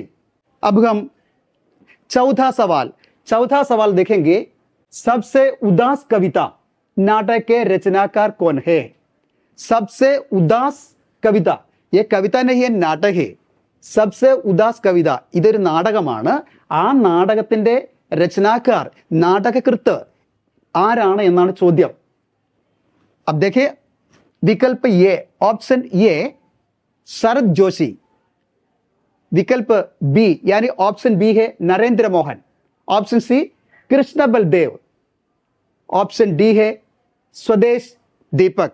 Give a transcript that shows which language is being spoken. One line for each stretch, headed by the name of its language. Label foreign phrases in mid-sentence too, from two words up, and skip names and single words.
Hindi: अब हम चौथा सवाल देखेंगे. सबसे उदास कविता नाटक के रचनाकार कौन है? सबसे उदास कविता, ये कविता नहीं है, नाटक है.
Malayalam: सबसे उदास कविता ഇതൊരു നാടകമാണ്. ആ നാടകത്തിന്റെ രചനാക്കാർ, നാടകകൃത്ത് ആരാണ് എന്നാണ് ചോദ്യം.
Hindi: अब देखिए, विकल्प ए, ऑप्शन ए शरद जोशी, विकल्प बी यानी ऑप्शन बी है नरेंद्र मोहन, ऑप्शन सी कृष्ण बलदेव, ऑप्शन डी है स्वदेश दीपक.